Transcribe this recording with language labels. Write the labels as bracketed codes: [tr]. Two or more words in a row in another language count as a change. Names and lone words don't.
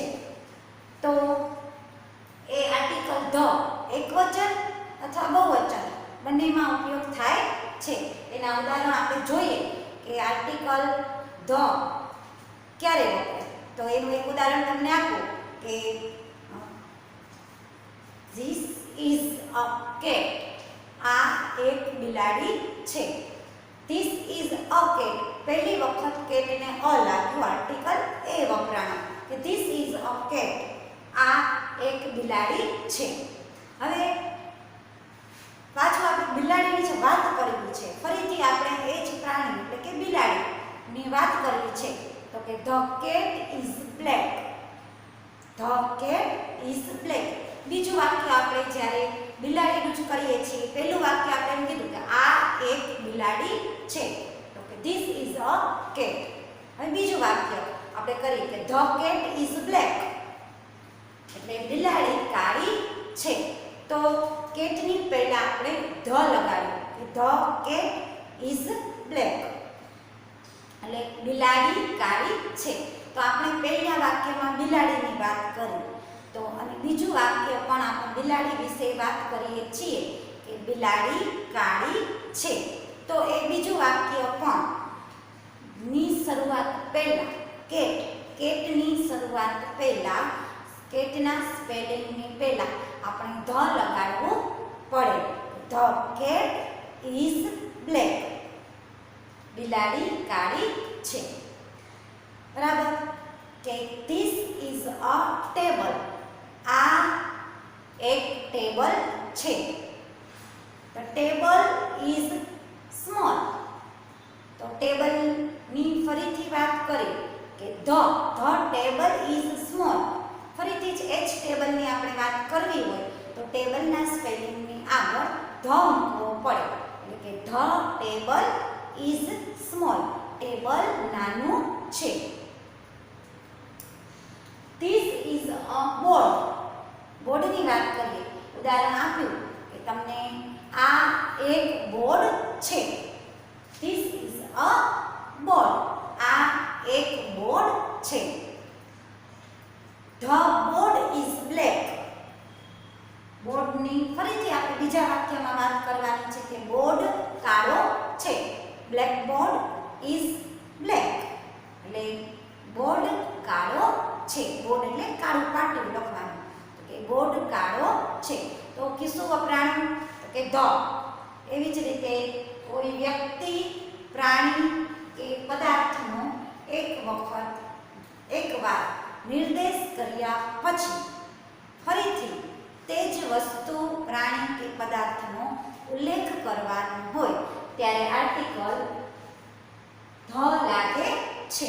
[gu] તો એ [en] article the [gu] એકવચન અથવા બહુવચન બંનેમાં ઉપયોગ થાય છે. એના ઉદાહરણ આપણે જોઈએ કે [en] article the [gu] ક્યારે વપરાય. તો એનું એક ઉદાહરણ તમને આપું કે [en] This is a cat. [gu] આ એક બિલાડી છે. [en] This is a cat. [gu] પહેલી વખત કેટને અ લાગ્યું, [en] article a [gu] વપરાણું કે [en] This is a cat. [gu] આ એક બિલાડી છે. હવે પાછું આપણે બિલાડીની જે વાત કરવી છે, ફરીથી આપણે એ જ પ્રાણી એટલે કે બિલાડીની વાત કરવી છે, તો કે [en] The cat is black. The cat is black. [gu] બીજું વાક્ય આપણે જ્યારે બિલાડીનું જ કરીએ છીએ, પહેલું વાક્ય આપણે એમ કીધું કે આ એક બિલાડી છે, તો કે [en] This is a cat. [gu] હવે બીજું વાક્ય આપણે કરીએ કે [en] The cat is black. [gu] એટલે બિલાડી કાળી છે. તો કેટની પહેલા આપણે ધ લગાડ્યું કે [en] The cat is black. [gu] એટલે બિલાડી કાળી છે. તો આપણે પહેલા વાક્યમાં બિલાડીની વાત કરી, તો અને બીજું વાક્ય પણ આપણે બિલાડી વિશે વાત કરીએ છીએ કે બિલાડી કાળી છે. તો એ બીજું વાક્ય પણ ની શરૂઆત પહેલા કેટની શરૂઆત પહેલા, કેટના સ્પેલિંગની પહેલા આપણે ધ લગાડવું પડે. [en] The cat is black. [gu] બિલાડી કાળી છે. બરાબર. કે [en] This is a table. [gu] આ એક ટેબલ છે. [en] The table is small. [gu] તો ટેબલની ફરીથી વાત કરી કે [en] The table is small. [gu] ફરીથી જ એ જ ટેબલની આપણે વાત કરવી હોય તો ટેબલના સ્પેલિંગની આગળ ધ મૂકવો પડે. એટલે કે [en] The table is small. [gu] ટેબલ નાનું છે. [en] This is a board. [gu] બોર્ડની વાત કરીએ, ઉદાહરણ આપ્યું કે તમને આ એક બોર્ડ છે. [en] This is a board. [gu] આ એક બોર્ડ છે. [en] The board is black. [gu] બોર્ડની ફરીથી આપણે બીજા વાક્યમાં વાત કરવાની છે કે બોર્ડ કાળો છે. [en] Blackboard is black. [gu] એટલે બોર્ડ કાળો છે. બોર્ડ એટલે કાળું પાટિયું લખવાનું, તો કે બોર્ડ કાળો છે. તો કિસ્સું વપરાણું તો કે ધ. એવી જ રીતે કોઈ વ્યક્તિ, પ્રાણી કે પદાર્થનો એકવાર નિર્દેશ કર્યા પછી ફરીથી તે જ વસ્તુ, પ્રાણી કે પદાર્થનો ઉલ્લેખ કરવાનો હોય ત્યારે [en] article the [gu] લાગે છે.